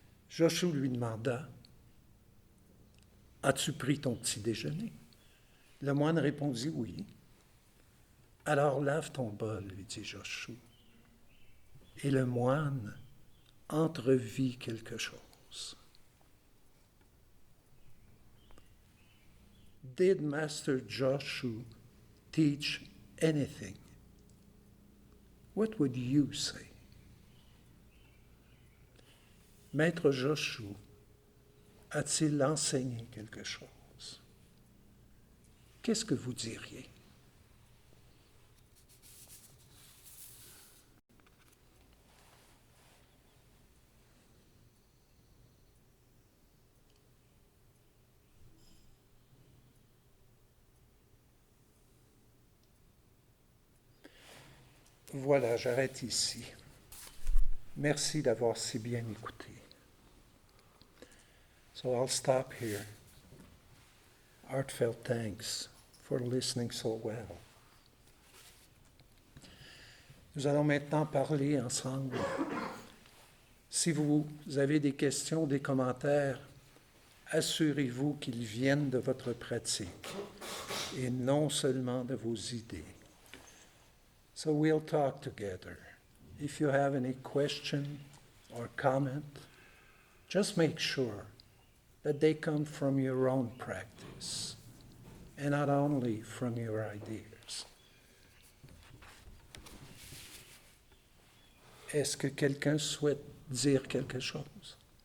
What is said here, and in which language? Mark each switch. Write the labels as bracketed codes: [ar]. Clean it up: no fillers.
[fr] Joshu lui demanda, as-tu pris ton petit déjeuner? Le moine répondit oui. Alors lave ton bol, lui dit Joshu. Et le moine entrevit quelque chose. [en] Did Master Joshu teach anything? What would you say? [fr] Maître Joshu a-t-il enseigné quelque chose? Qu'est-ce que vous diriez? Voilà, j'arrête ici. Merci d'avoir si bien écouté. [en] So I'll stop here. Heartfelt thanks for listening so well. [fr] Nous allons maintenant parler ensemble. Si vous avez des questions, des commentaires, assurez-vous qu'ils viennent de votre pratique et non seulement de vos idées. [en] So we'll talk together. If you have any question or comment, just make sure that they come from your own practice and not only from your ideas. [fr] Est-ce que quelqu'un souhaite dire quelque chose?